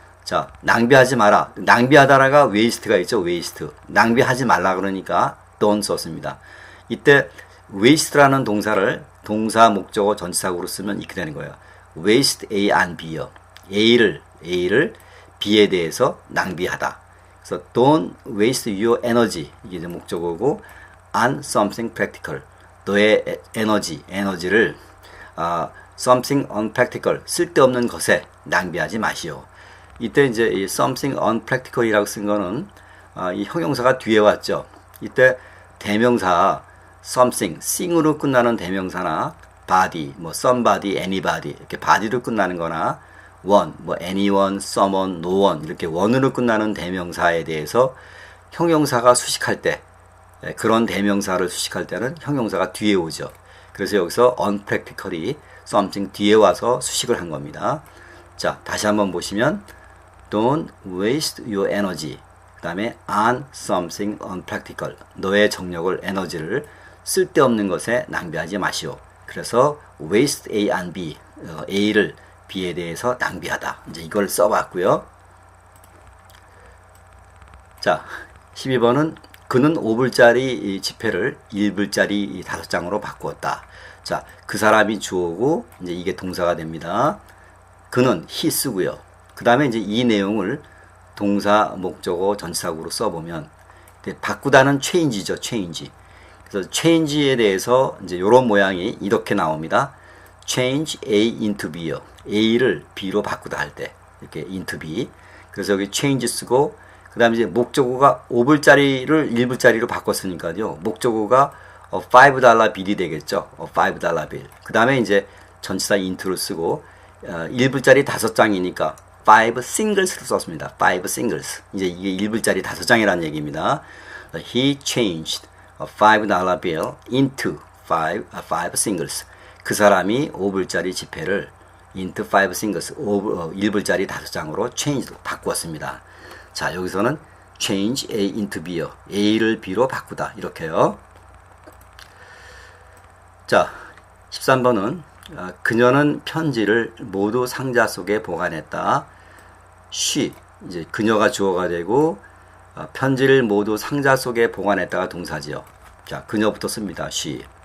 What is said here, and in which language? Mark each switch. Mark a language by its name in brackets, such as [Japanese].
[Korean] 자, 낭비하지 마라. 낭비하다라가 waste가 있죠. [English] waste. [Korean] 낭비하지 말라 그러니까 don't 썼습니다. 이때 waste라는 동사를 동사 목적어 전치사구로 쓰면 이렇게 되는 거예요. [English] waste A on B요. [Korean] A를 B에 대해서 낭비하다. [English] 그래서 don't waste your energy. [Korean] 이게 이제 목적어고 [English] on something practical. [Korean] 너의 에너지를 something unpractical, 쓸데없는 것에 낭비하지 마시오. 이때 이제 이 something unpractical이라고 쓴 거는 이 형용사가 뒤에 왔죠. 이때 대명사 something, thing으로 끝나는 대명사나 body, 뭐 somebody, anybody 이렇게 body로 끝나는 거나 one, 뭐 anyone, someone, no one 이렇게 one으로 끝나는 대명사에 대해서 형용사가 수식할 때, 그런 대명사를 수식할 때는 형용사가 뒤에 오죠. 그래서 여기서 unpractically something 뒤에 와서 수식을 한 겁니다. 자, 다시 한번 보시면 [English] don't waste your energy. [Korean] 그 다음에 [English] on something unpractical. [Korean] 너의 정력을, 에너지를 쓸데없는 것에 낭비하지 마시오. [English] 그래서 waste A on B. [Korean] A를 B에 대해서 낭비하다. 이제 이걸 써봤고요. 자, 12번은 그는 5불짜리 지폐를 1불짜리 5장으로 바꾸었다. 자, 그 사람이 주어고 이제 이게 동사가 됩니다. 그는 he 쓰고요. 그 다음에 이제 이 내용을 동사 목적어 전치사구로 써보면 바꾸다는 change죠. [English] change. [Korean] 그래서 change에 대해서 이제 이런 모양이 이렇게 나옵니다. [English] change A into B요. [Korean] A를 B로 바꾸다 할 때 이렇게 [English] into B. [Korean] 그래서 여기 change 쓰고 그 다음에 이제 목적어가 5불짜리를 1불짜리로 바꿨으니까요. 목적어가 $5 빌이 되겠죠. $5 빌. 그 다음에 이제 전치사 into를 쓰고 1불짜리 5장이니까 5 singles로 썼습니다. [English] 5 singles. [Korean] 이제 이게 1불짜리 5장이라는 얘기입니다. [English] He changed a $5 bill into 5 singles. [Korean] 그 사람이 5불짜리 지폐를 [English] into 5 singles, [Korean] 1불짜리 5장으로 change로 바꾸었습니다. [English] 자, 여기서는 change A into B요. [Korean] A를 B로 바꾸다. 이렇게요. 자, 13번은 그녀는 편지를 모두 상자 속에 보관했다. she, 이제 그녀가 주어가 되고 편지를 모두 상자 속에 보관했다가 동사지요. 자, 그녀부터 씁니다. she.